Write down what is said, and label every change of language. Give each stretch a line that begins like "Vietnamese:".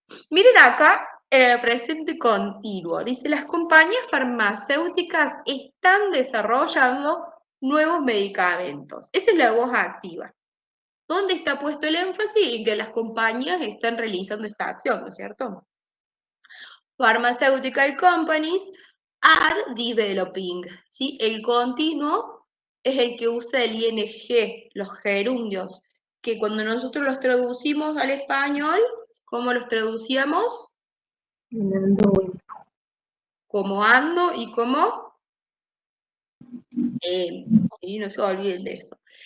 Spanish: Miren acá en el presente continuo. Dice, las compañías farmacéuticas están desarrollando nuevos medicamentos. Esa es la voz activa. ¿Dónde está puesto el énfasis? En que las compañías están realizando esta acción, ¿no es cierto?
English: Pharmaceutical companies are developing.
Spanish: ¿Sí? El continuo es el que usa el ing, los gerundios, que cuando nosotros los traducimos al español, ¿cómo los traducíamos? Como ando y como ¿sí? No se olviden de eso.